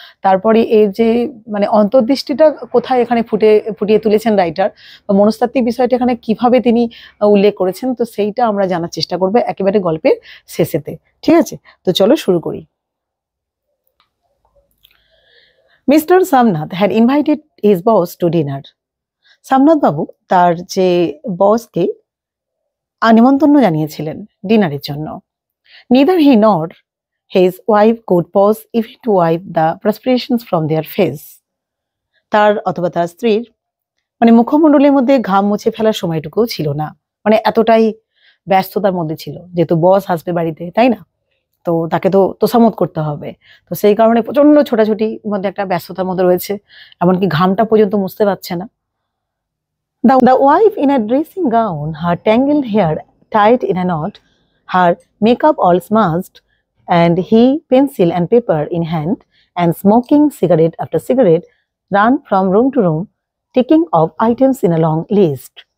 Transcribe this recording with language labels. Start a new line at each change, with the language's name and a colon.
Bangla: তারপরে এর যে মানে অন্তর্দৃষ্টিটা কোথায় এখানে ফুটিয়ে তুলেছেন রাইটার, বা মনস্তাত্ত্বিক বিষয়টা এখানে কিভাবে তিনি উল্লেখ করেছেন, তো সেইটা আমরা জানার চেষ্টা করবো একেবারে গল্পের শেষেতে। ঠিক আছে, তো চলো শুরু করি।
English: Mister Shamnath had invited his boss to dinner.
Bangla: সামনাথ বাবু তার যে বসকে নিমন্ত্রণ জানিয়েছিলেন ডিনারের জন্য।
English: Neither he nor his wife could pause even to wipe the perspirations from their face.
Bangla: তার অথবা তার স্ত্রীর মানে মুখমণ্ডলের মধ্যে ঘাম মুছে ফেলার সময়টুকুও ছিল না, মানে এতটাই ব্যস্ততার মধ্যে ছিল, যেহেতু বস আসবে বাড়িতে, তাই না, তো তাকে তো তোষামত করতে হবে। তো সেই কারণে প্রচন্ড ছোটাছুটির মধ্যে একটা ব্যস্ততার মধ্যে রয়েছে, এমনকি ঘামটা পর্যন্ত মুছতে পারছে না।
English: The wife in a dressing gown, her tangled hair tied in a knot, her makeup all smudged, and he, pencil and paper in hand, and smoking cigarette after cigarette, ran from room to room, ticking off items in a long list.